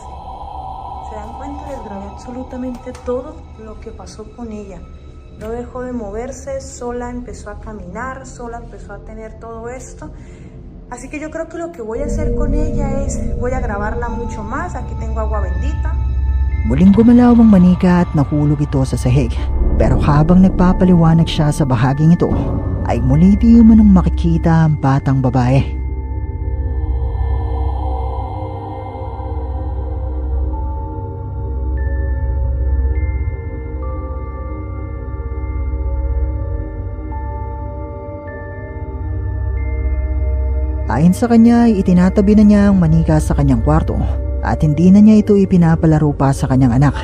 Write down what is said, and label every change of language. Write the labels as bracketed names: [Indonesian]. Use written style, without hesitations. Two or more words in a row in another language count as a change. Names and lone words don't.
[Spanish] ¿Se dan cuenta? Les grabé absolutamente todo lo que pasó con ella. No dejó de moverse, sola empezó a caminar, sola empezó a tener todo esto. Así que yo creo que lo que voy a hacer con ella es, voy a grabarla mucho más. Aquí tengo agua bendita. [Filipino] Muling gumalaw ang manika at nahulog ito sa sahig. Pero habang nagpapaliwanag siya sa bahaging ito, ay muli di umanong makikita ang batang babae. Ayon sa kanya ay itinatabi na niya ang manika sa kanyang kwarto at hindi na niya ito ipinapalaro pa sa kanyang anak.